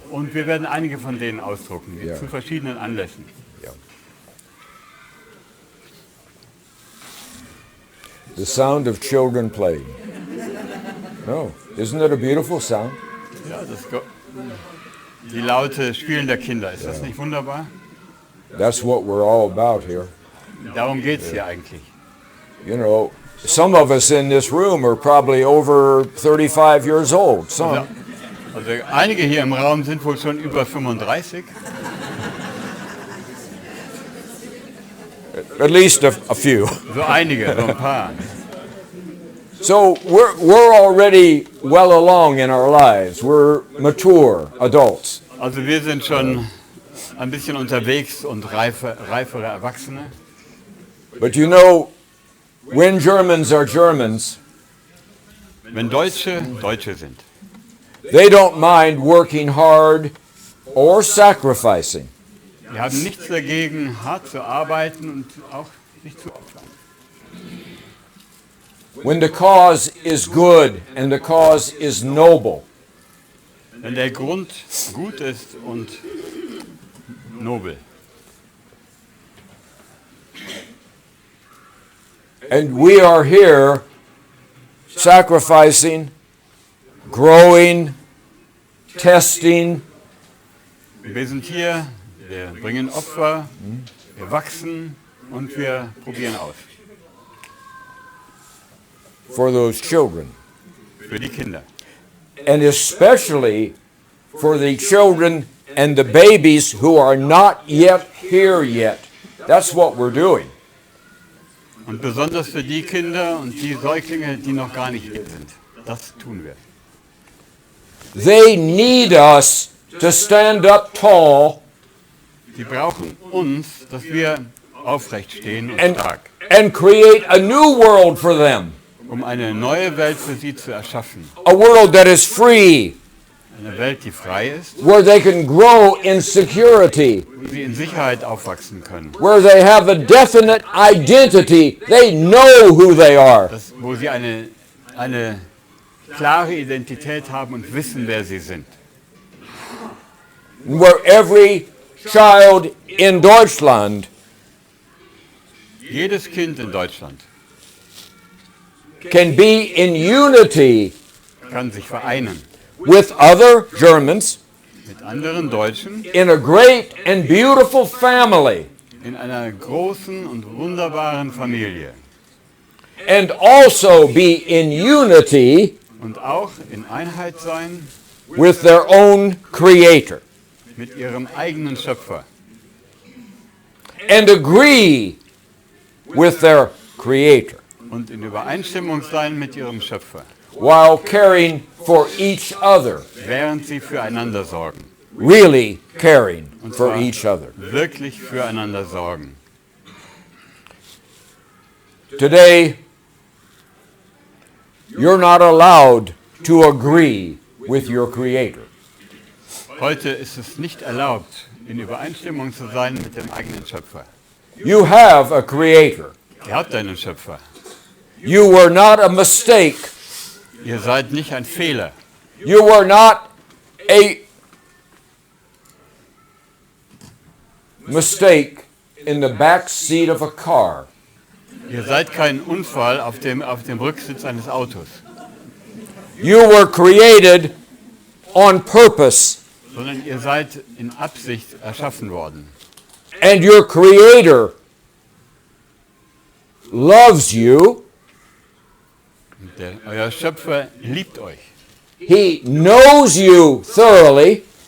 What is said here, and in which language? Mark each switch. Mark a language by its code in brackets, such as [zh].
[de] Und wir werden einige von denen ausdrucken, Ja. zu verschiedenen Anlässen. [en] The sound of children playing. No, isn't it a beautiful sound? [de] Ja, die laute Spielen der Kinder, ist das nicht wunderbar? [en] That's what we're all about here. [de] Darum geht es hier eigentlich. [en] You know, some of us in this room are probably over 35 years old. Some. [de] Also einige hier im Raum sind wohl schon über 35. [en] At least a few. [de] So einige, so ein paar. [en] So we're already well along in our lives. We're mature adults. [de] Also wir sind schon ein bisschen unterwegs und reifere Erwachsene. [en] But you know, when Germans are Germans, [de] Wenn Deutsche Deutsche sind, [en] they don't mind working hard or sacrificing. [de] die haben nichts dagegen, hart zu arbeiten und auch sich zu opfern. [en] When the cause is good and the cause is noble. [de] Wenn der Grund gut ist und nobel. [en] And we are here sacrificing, growing, testing, [de] Wir sind hier, wir bringen Opfer, wir wachsen und wir probieren aus. [en] for those children. [de] Für die Kinder. [en] And especially for the children and the babies who are not yet here yet. That's what we're doing. [de] Und besonders für die Kinder und die Säuglinge, die noch gar nicht hier sind. Das tun wir. [en] They need us to stand up tall [de] Die brauchen uns, dass wir aufrecht stehen und [en] and, [de] stark, [en] and create a new world for them. [de] um eine neue Welt für sie zu erschaffen. [en] A world that is free, [de] Eine Welt, die frei ist, [en] where they can grow in security, [de] wo sie in Sicherheit aufwachsen können. [en] where they have a definite identity. They know who they are. [de] Wo sie eine klare Identität haben und wissen, wer sie sind. [en] Where every child in Deutschland [de] Jedes Kind in Deutschland [en] can be in unity [de] kann sich vereinen [en] with other Germans [de] mit anderen Deutschen [en] in a great and beautiful family, [de] in einer großen und wunderbaren Familie [en] and also be in unity [de] und auch in Einheit sein [en] with their own Creator, [de] mit ihrem eigenen Schöpfer [en] and agree with their Creator, [de] und in Übereinstimmung sein mit ihrem Schöpfer, [en] while caring for each other, [de] während sie füreinander sorgen, [en] really caring [de] und [en] for [de] zwar [en] each other. [de] wirklich füreinander sorgen. [en] Today, you're not allowed to agree with your Creator. [de] Heute ist es nicht erlaubt, in Übereinstimmung zu sein mit dem eigenen Schöpfer. [en] You have a Creator. [de] Ihr habt einen Schöpfer. [en] You were not a mistake. [de] Ihr seid nicht ein Fehler. [en] You were not a mistake in the back seat of a car. [de] Ihr seid kein Unfall auf dem Rücksitz eines Autos. [en] You were created on purpose [de] sondern ihr seid in Absicht erschaffen worden. [en] And your Creator loves you. [de] Euer Schöpfer liebt euch. [en] He knows you thoroughly.